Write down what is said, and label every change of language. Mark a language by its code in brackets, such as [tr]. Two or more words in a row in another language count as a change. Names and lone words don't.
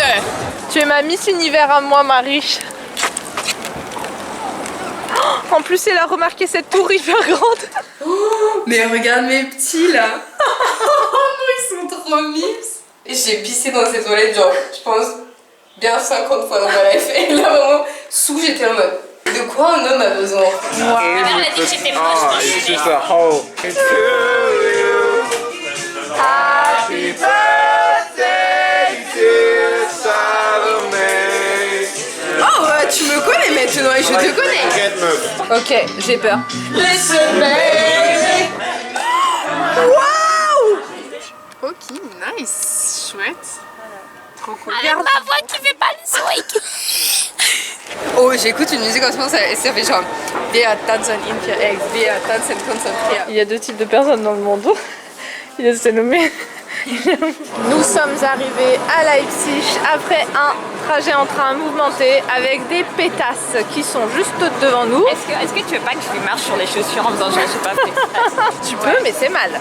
[fr] Tu es ma Miss Univers à moi, Marie. En plus, elle a remarqué cette tour hyper grande. Mais regarde mes petits là. Ils sont trop mimes. Et j'ai pissé dans ces toilettes, genre, je pense, bien 50 fois dans ma life. Et là, vraiment, sous, j'étais en mode, de quoi un homme a besoin? Ma mère a dit que j'étais moche. [en] Oh, it's just a hole. Happy birthday, dear Salome. [fr] Oh, tu me connais maintenant et je te connais. Ok, j'ai peur. Ok, nice, chouette. Trop cool. Avec ma voix qui fait pas le swing. Oh, j'écoute une musique en ce moment, ça fait genre [de] Wir tanzen in vier Eggs, wir tanzen konzentriert. [fr] Il y a deux types de personnes dans le monde. Il y a Salomé. Nous sommes arrivés à Leipzig après un trajet en train mouvementé avec des pétasses qui sont juste devant nous. Est-ce que tu veux pas que je lui marche sur les chaussures en faisant genre, je sais pas, Tu peux, mais c'est mal.